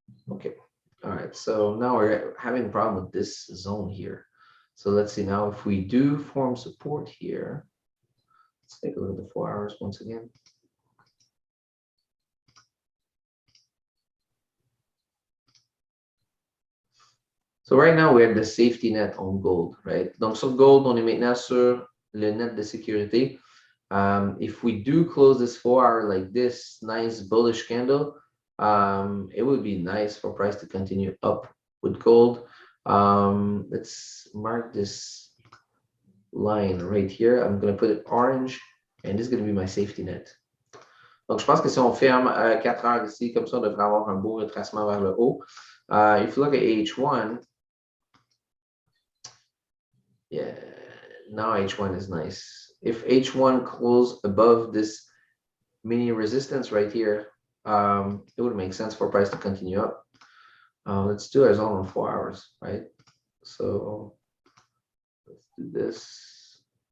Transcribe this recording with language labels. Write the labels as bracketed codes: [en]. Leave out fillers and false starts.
[en] Okay, all right, so now we're having a problem with this zone here. So let's see now if we do form support here. Let's take a look at the 4 hours once again. So right now, we have the safety net on gold, right? [fr] Donc, sur gold, on est maintenant sur le net de sécurité. [en] If we do close this 4 hour like this, nice bullish candle, it would be nice for price to continue up with gold. Let's mark this line right here. I'm going to put it orange, and this is going to be my safety net. [fr] Donc, je pense que si on ferme 4 heures ici, comme ça, on devrait avoir un beau retracement vers le haut. [en] If you look at H1, yeah, now H1 is nice. If H1 close above this mini resistance right here, it would make sense for price to continue up. Let's do our zone on 4 hours, right? So let's do this.